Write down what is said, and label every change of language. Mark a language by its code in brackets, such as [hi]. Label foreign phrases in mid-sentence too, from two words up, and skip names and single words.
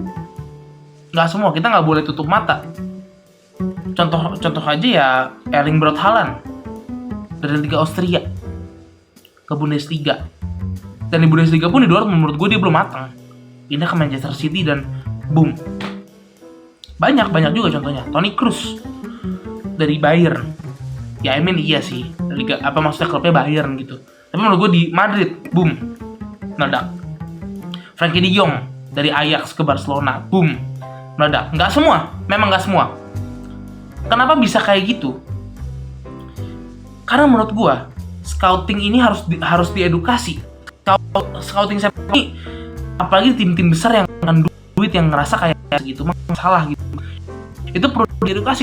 [id] Nggak semua, kita nggak boleh tutup mata. Contoh aja ya Erling Braut Haaland dari Liga Austria ke Bundesliga, dan di Bundesliga pun di Dortmund menurut gue dia belum matang, pindah ke Manchester City dan boom. Banyak juga contohnya. Toni Kroos dari Bayern, ya iya sih maksudnya klubnya Bayern gitu, tapi menurut gue di Madrid boom, meledak. Frenkie de Jong dari Ajax ke Barcelona boom, meledak. Memang nggak semua. Kenapa bisa kayak gitu? Karena menurut gue scouting ini harus diedukasi. Scouting sepak ini, apalagi tim-tim besar yang akan duit yang ngerasa kayak gitu masalah gitu, itu perlu diedukasi.